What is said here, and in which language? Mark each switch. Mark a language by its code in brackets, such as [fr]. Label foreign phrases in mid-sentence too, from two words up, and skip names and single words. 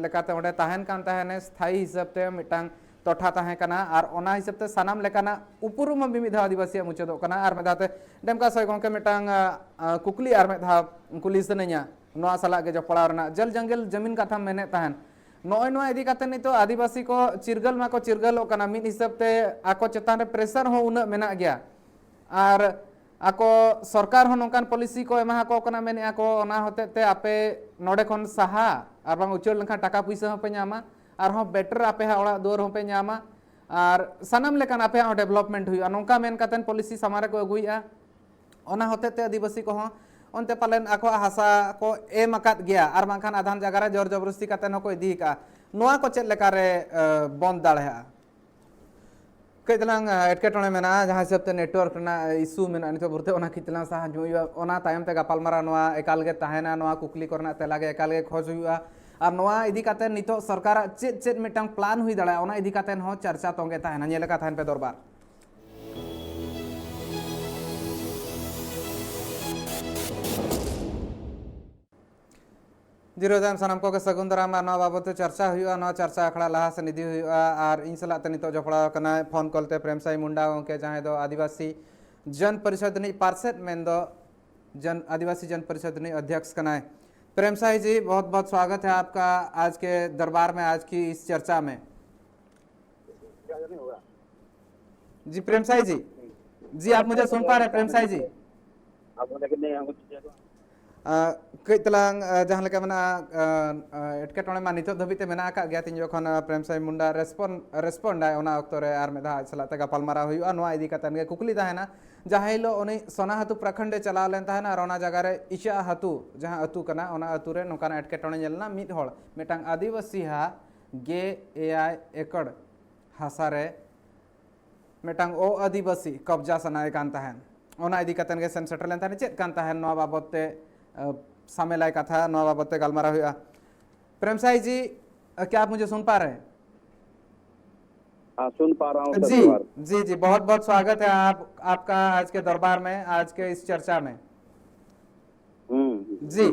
[sat] लेकाते ओंडे ताहेन कान ताहेने स्थायी हिसाब ते मिटांग टोठा ताहे कना आर ओना हिसाब ते सानाम लेकाना उपुरुम बिमिधा आदिवासी मुचदो कना आर मेदाते डेमका सय गंके मिटांग कुकली आर मेधा कुली सनेया नोआ साला गे जपड़ा रना [hi] जल जंगल जमीन [sat] कथा मेने ताहेन नोय नो इदी काते नितो आदिवासी को चिरगल मा को चिरगल कना मिन हिसाब ते आको चेतान रे प्रेशर हो उना मेना गया आर आको सरकार हो नोकान पॉलिसी को एमा को कना मेने आको ओना होते ते आपे नोडे खन साहा आर बांग उचल लखा टाका पैसा हो पे न्यामा आर हो बेटर आपे हा ओड़ा दुआर हो पे न्यामा आर सनम लेकान आपे हा डेवलपमेंट हुई नोका मेन कातन पॉलिसी समारे को अगुइया ओना होते ते आदिवासी को हो ओनते पालन आको हासा को एम अकात गया आर बांखान आधान जगह रे [hi] जोर जबरदस्ती [sat] काते नको इदी का नोआ को चेत लेका रे बंद दाड़ेहा कइतलांग एटकेटोणे मेना जहां हिसाब ते नेटवर्क ना इशू मेना नितो बुरते ओना कितलांग सा जुइया ओना तायम ते गापालमारा नोआ एकाल गे ताहेना नोआ कुकली करना तेला गे एकाल गे खोज हुआ और नोआ इदी काते नितो सरकार चेत चेत मिटांग प्लान हुई दाड़ा ओना इदी काते हो चर्चा तोंगे ताहेना नेले का थान पे दरबार जीरोदाम सनम को के सगुंदराम नवा बाबत चर्चा हुआ नवा चर्चा अखड़ा लहा से निधि हुआ और इन सलाह ते नितो जपड़ा कना फोन कॉल ते प्रेमसाई मुंडा के जहां दो आदिवासी जन परिषद नि पार्षद मेन दो जन आदिवासी जन परिषद नि अध्यक्ष कना [hi] प्रेमसाई जी बहुत बहुत स्वागत है आपका आज के दरबार में आज की इस चर्चा में जी प्रेमसाई जी आप मुझे सुन पा रहे [sat] प्रेमसाई जी कई तलांग जहां लेका मना एटकेटोणे मा नितो धबिते मेना का गया तीन जखन प्रेमसाई मुंडा रेस्पोंड आय ओना अक्तो रे आर मेधा सलाते गापालमारा हुआ नोआ इदी कातन गे कुकली ताहेना जहां हिलो उनी सोना हतु प्रखंडे चलाव लेन ताहेना और ओना जगह रे इचा हतु जहां अतु कना ओना अतु रे नोकान एटकेटोणे जेलना मिद होड़ मेटांग आदिवासी हा गे एआई एकड़ हासा रे मेटांग ओ आदिवासी कब्जा सनाय कान ताहेन ओना इदी कातन गे सेन सेटल लेन ताने चेत कान ताहेन नोआ बाबते सामेलाय कथा नवा बाबते गालमारा हुआ [hi] प्रेमसाई जी क्या आप मुझे सुन पा रहे हैं हाँ सुन पा रहा हूँ जी जी बहुत बहुत स्वागत है आपका आज के दरबार में आज के इस चर्चा में जी